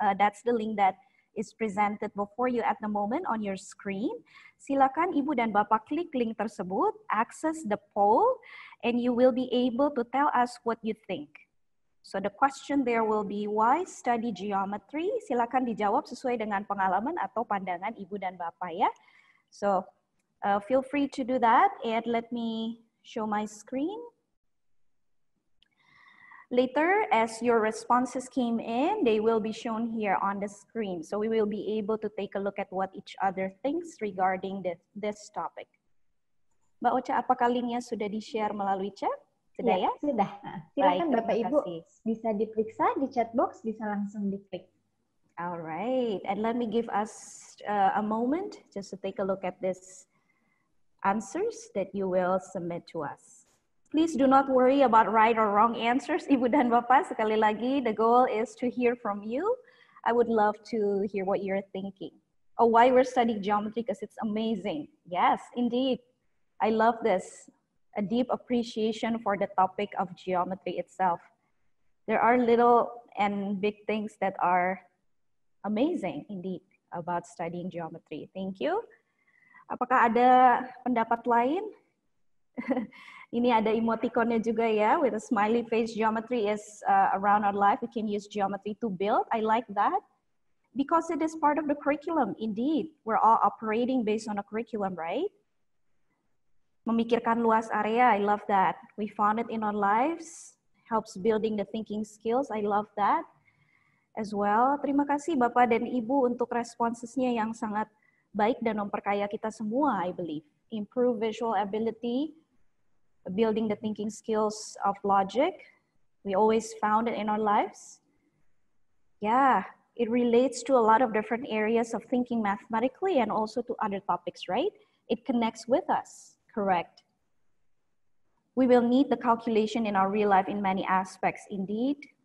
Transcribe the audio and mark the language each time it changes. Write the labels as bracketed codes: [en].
[en] That's the link that is presented before you at the moment on your screen. [id] Silakan Ibu dan Bapak klik link tersebut, [en] access the poll, and you will be able to tell us what you think. So the question there will be, why study geometry? [id] Silakan dijawab sesuai dengan pengalaman atau pandangan Ibu dan Bapak ya. [en] So feel free to do that, and let me show my screen. Later, as your responses came in, they will be shown here on the screen. So we will be able to take a look at what each other thinks regarding this topic. [id] Mbak Ocha, apakah linknya sudah di-share melalui chat? Sudah ya? Sudah. Silakan Bapak Ibu bisa diperiksa di chat box, bisa langsung diklik. [en] All right, and let me give us a moment just to take a look at this answers that you will submit to us. Please do not worry about right or wrong answers, Ibu dan Bapak. [id] Sekali lagi, [en] the goal is to hear from you. I would love to hear what you're thinking. Oh, why we're studying geometry, because it's amazing. Yes, indeed. I love this. A deep appreciation for the topic of geometry itself. There are little and big things that are amazing indeed about studying geometry. Thank you. [id] Apakah ada pendapat lain? Ini ada emoticonnya juga ya, [en] with a smiley face. Geometry is around our life. We can use geometry to build. I like that because it is part of the curriculum. Indeed, we're all operating based on a curriculum, right? [id] Memikirkan luas area, [en] I love that. We found it in our lives, helps building the thinking skills. I love that as well. [id] Terima kasih Bapak dan Ibu untuk responsesnya yang sangat baik dan memperkaya kita semua, [en] I believe. Improve visual ability, building the thinking skills of logic. We always found it in our lives. Yeah, it relates to a lot of different areas of thinking mathematically and also to other topics, right? It connects with us, correct? We will need the calculation in our real life in many aspects, indeed.